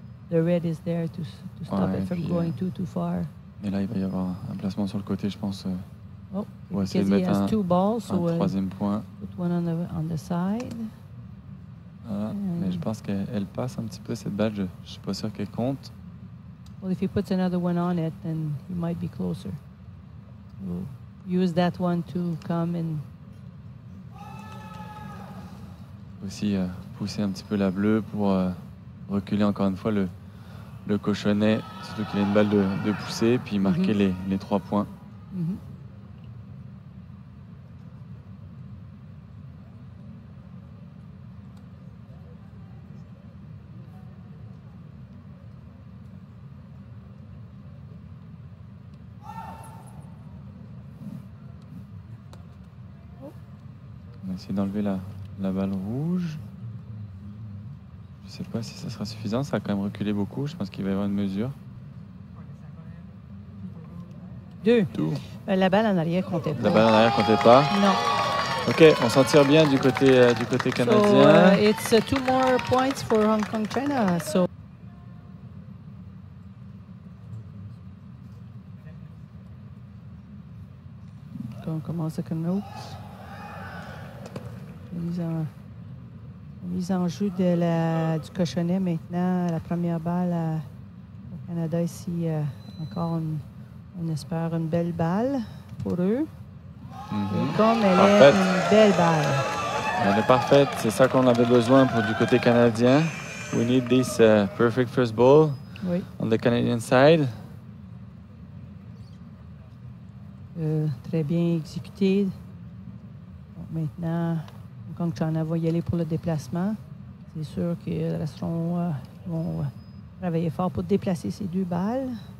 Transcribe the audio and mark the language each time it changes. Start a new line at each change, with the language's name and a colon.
English: The red is there to stop it from going too far.
French: Et là, il va y avoir un placement sur le côté, je pense. Pour essayer de mettre un troisième point.
English: Put one on the side.
French: Voilà. Mais je pense qu'elle passe un petit peu cette balle. Je ne suis pas sûr qu'elle compte.
English: Well, if he puts another one on it, then he might be closer. We'll use that one to come and
French: aussi pousser un petit peu la bleue pour reculer encore une fois le cochonnet, surtout qu'il a une balle de poussée, puis marquer les 3 points. On va essayer d'enlever la balle rouge. Je ne sais pas si ça sera suffisant. Ça a quand même reculé beaucoup. Je pense qu'il va y avoir une mesure. 2. La balle en arrière comptait pas. La balle en arrière comptait pas? Non. OK, on s'en tire bien du côté canadien.
English: So, it's 2 more points for Hong Kong China.
French: So on commence avec un autre. Mise en jeu du cochonnet maintenant. La première balle au Canada ici. Encore, on espère une belle balle pour eux. Et comme elle est une belle balle. Elle est parfaite. C'est ça qu'on avait besoin pour du côté canadien.
English: We need this perfect first ball on the Canadian side.
French: Très bien exécuté. Donc, maintenant, Hong Kong China va y aller pour le déplacement. C'est sûr qu'ils vont travailler fort pour déplacer ces 2 balles.